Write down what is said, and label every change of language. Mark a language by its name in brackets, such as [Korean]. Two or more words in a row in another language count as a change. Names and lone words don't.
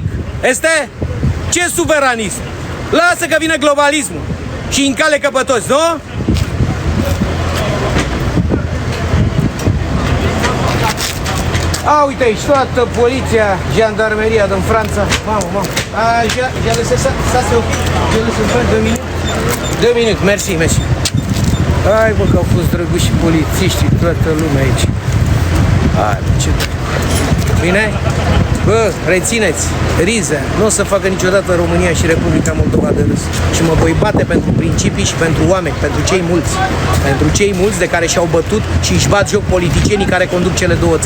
[Romanian] Este? Ce suveranism? Lasă că vine globalismul și încalecă pe toți, nu? A, uite aici, toată poliția, jandarmeria din Franța. Mamă. [French] Já laissé ça c'est ok. Je laisse faire 2 minutes. 2 minutes, merci. [Romanian] Hai, bă, că au fost drăguși și polițiștii, toată lumea aici. Hai, bă, ce... Bine? Bă, rețineți, Riza nu o să facă niciodată România și Republica Moldova de râs. Și mă voi bate pentru principii și pentru oameni, pentru cei mulți. Pentru cei mulți de care și-au bătut și își bat joc politicienii care conduc cele două țări.